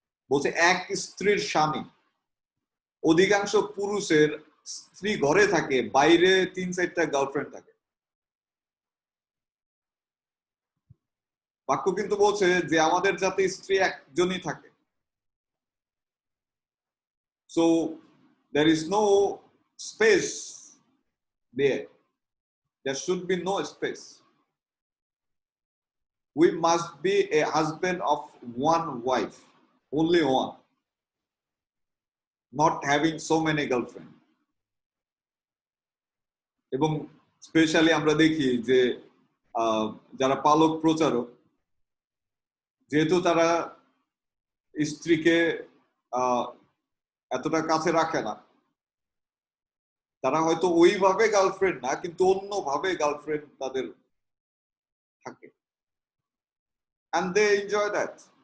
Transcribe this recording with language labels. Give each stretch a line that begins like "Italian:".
Bangla: বলছে এক স্ত্রীর স্বামী। অধিকাংশ পুরুষের স্ত্রী ঘরে থাকে, বাইরে 3-4টা গার্লফ্রেন্ড থাকে। বাক্য কিন্তু বলছে যে আমাদের যাতে স্ত্রী একজনই থাকে।
English: So there is no space there. There should be no space. We must be a husband of one wife, only one, not having so many girlfriends.
Bangla: এবং স্পেশালি আমরা দেখি যে যারা পালক প্রচারক, যেহেতু তারা স্ত্রীকে এতটা কাছে রাখে না, তারা হয়তো ওইভাবে গার্লফ্রেন্ড না, কিন্তু অন্যভাবে গার্লফ্রেন্ড তাদের থাকে,
English: and they enjoy that.